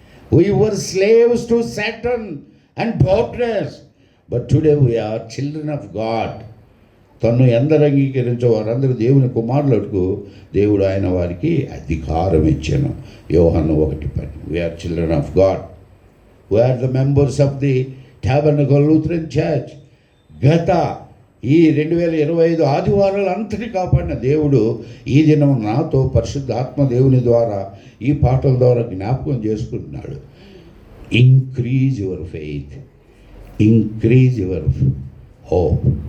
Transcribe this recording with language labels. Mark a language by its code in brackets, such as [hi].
[en] We were slaves to Satan and darkness. But today we are children of God. [te] తను ఎందరు అంగీకరించో వారందరూ దేవుని కుమారులకు దేవుడు ఆయన వారికి అధికారం ఇచ్చాను. [en] యోహాను 1:10. We are children of God. We are the members of the Tabernacle Lutheran Church. [te] గత ఈ 2025 ఆదివారాలు అంతటి కాపాడిన దేవుడు ఈ దినం నాతో పరిశుద్ధాత్మ దేవుని ద్వారా ఈ పాటల ద్వారా జ్ఞాపకం చేసుకుంటున్నాడు. [en] Increase your faith, increase your hope.